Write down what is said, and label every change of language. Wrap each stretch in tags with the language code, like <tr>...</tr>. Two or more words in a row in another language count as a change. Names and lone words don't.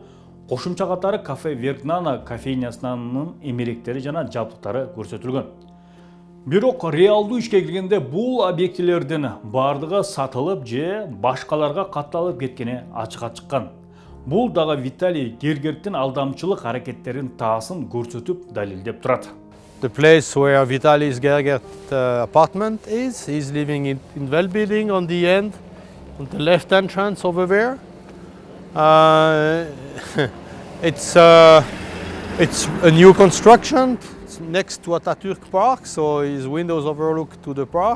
<ky>Кошумча катары кафе Вергнана кофейнясынын эмеректери жана жабдыктары көрсөтүлгөн. Бирок реалдуу ишке келгенде бул объектилердин бардыгы сатылып же башкаларга катталып кеткени ачыкка чыккан. Бул дагы Виталий Гергерттин алдамчылык аракеттерин таасын көрсөтүп далилдеп турат.</ky> <en>The place where Vitaly Gergert's apartment is, he's living in Well building on the end, on the left entrance over there. It's a new construction. It's next to Atatürk Park, so his windows overlook to the park.</en>